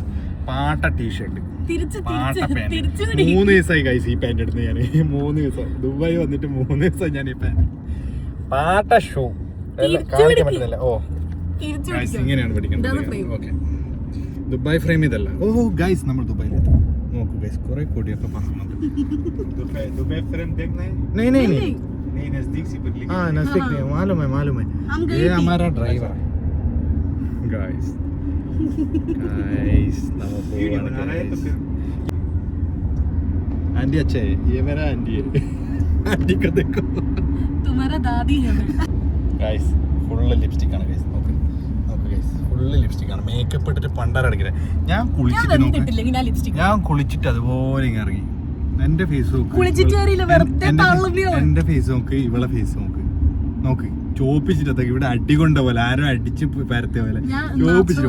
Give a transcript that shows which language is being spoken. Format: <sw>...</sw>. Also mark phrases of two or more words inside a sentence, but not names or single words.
<ml>പാട്ട ടീഷർട്ട്, പാട്ട പാൻറ്. 3 ദിവസമായി ഗൈസ് ഈ പാൻറ് എടുത്ത്. ഞാൻ 3 ദിവസം ദുബായ് വന്നിട്ട് 3 ദിവസം ഞാൻ ഈ പാൻറ് പാട്ട ഷൂ കാണിക്കാൻ പറ്റുന്നില്ല. ഓ ഗൈസ് ഇങ്ങനെയാണ് പഠിക്കേണ്ടത്. ഓക്കെ, ദുബായ് ഫ്രെയിം ഇതല്ല. ഓ ഗൈസ് നമ്മൾ ദുബായിലെത്തി. നോക്കൂ ഗൈസ്, കുറെ കൊടിയൊക്കെ പറന്നുണ്ട്.</ml> <hi>दुबई फ्रेम देखना है? नहीं नजदीक से बदली. हाँ नजदीक नहीं, मालूम है ये हमारा ड्राइवर है गाइस. वीडियो बना रहे हैं तो फिर आंटी अच्छा है. ये मेरा आंटी है. आंटी को देखो, तुम्हारा दादी है गाइस.</hi> <ml>ഫുൾ ലിപ്സ്റ്റിക് ആണ് ഗൈസ്. നോക്ക് ഗൈസ്, ഫുൾ ലിപ്സ്റ്റിക് ആണ്. മേക്കപ്പ് ഇട്ടിട്ട് പണ്ടാരടിക്കുന്നത്. ഞാൻ കുളിച്ചിട്ട് അതുപോലെ ഇങ്ങനെ ഇറങ്ങി. എന്റെ ഫേസ് നോക്ക്, എന്റെ ഫേസ് നോക്ക്, ഇവളെ ഫേസ് നോക്ക്. നോക്ക് ചോപ്പിച്ചിട്ട് ഇവിടെ അടികൊണ്ട പോലെ, ആരും അടിച്ച് പരത്തിയ പോലെ ചോപ്പിച്ചിട്ട്.</ml>